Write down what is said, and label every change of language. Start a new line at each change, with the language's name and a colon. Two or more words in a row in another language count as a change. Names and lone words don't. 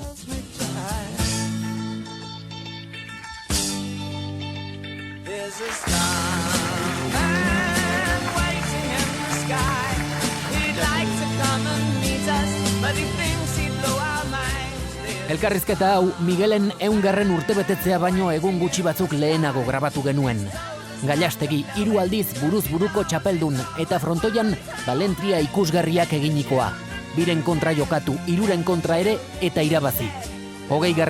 English: There's a starman waiting in the sky. He'd like to come and meet us, but he thinks he'd blow our minds.
Basque: Elkarrizketa hau Miguelen 100. urtebetetzea baino egun gutxi batzuk lehenago grabatu genuen. Gallastegi 3 aldiz buruz buruko txapeldun eta frontoian balentria ikusgarriak eginikoa. 2 kontra jokatu, 3 kontra ere eta irabazi. 20.